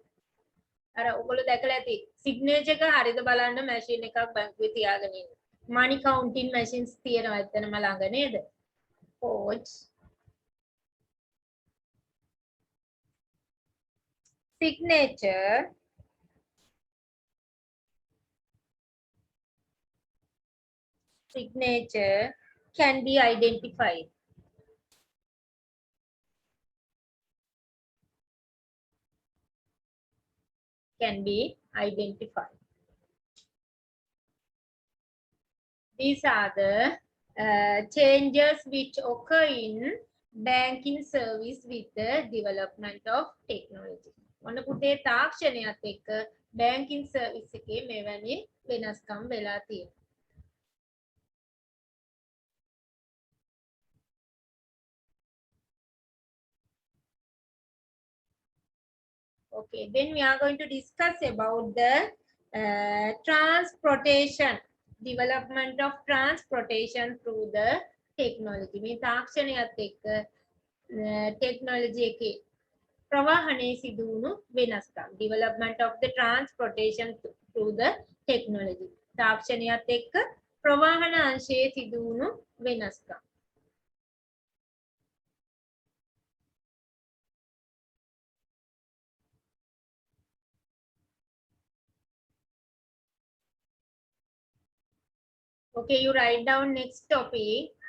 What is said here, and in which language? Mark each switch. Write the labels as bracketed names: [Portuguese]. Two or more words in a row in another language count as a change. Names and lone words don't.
[Sinhala] අර ඔයගොල්ලෝ දැකලා ඇති signature එක හරියද බලන්න මැෂින් එකක් බැංකුවේ තියාගෙන ඉන්න [English] money counting machines [Sinhala] තියෙනවා එතනම ළඟ නේද forged [English] signature can be identified these are the changes which occur in banking service with the development of technology [Sinhala] ඔන්න පුතේ තාක්ෂණයත් එක්ක [English] banking service [Sinhala] එකේ මෙවැනි වෙනස්කම් වෙලා තියෙනවා [English] Okay, then we are going to discuss about the transportation, development of transportation through the technology. [Sinhala] මේ තාක්ෂණයත් එක්ක technology එකේ ප්‍රවාහනයේ සිදු වුණු වෙනස්කම්. [English] Development of the transportation through the technology. [Sinhala] තාක්ෂණයත් එක්ක ප්‍රවාහන අංශයේ සිදු වුණු වෙනස්කම්. [English] Okay, you write down next topic.